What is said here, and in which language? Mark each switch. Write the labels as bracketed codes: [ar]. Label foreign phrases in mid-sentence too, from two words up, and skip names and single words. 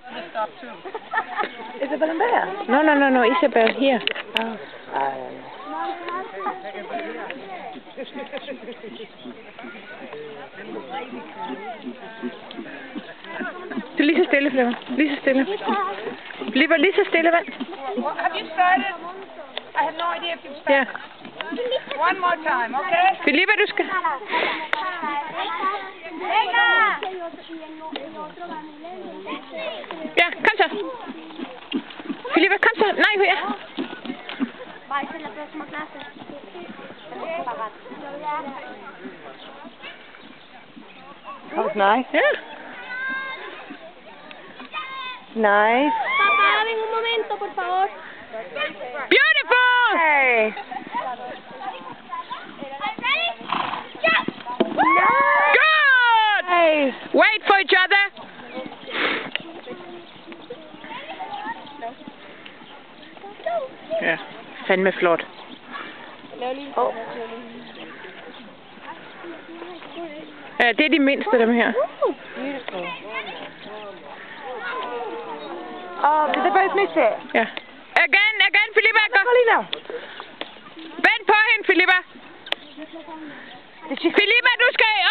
[en] Isabel and Bear? No, Isabel, here. Oh. [da] Du lige så stille, Flipper. Lige så stille. Flipper, lige så stille, vand. [en] Have you started? I have no idea if you've started. [da] Ja. [en] One more time, okay? [da] Filippa, du skal... Ja, kom så. Filippa, kom så. Nej, ja. [en] That was nice. Yeah. Nice. [es] Papá, ven un momento, por favor. [en] Beautiful! Hey. Good! Nice. Wait for each other. [da] Ja, fandme flot. [en] Oh. [da] Ja, det er de mindste, dem her. [en] Beautiful. Oh, did they both miss it? [da] Ja. Again, Filippa. Carolina. Vent på hende, Filippa. Filippa, du skal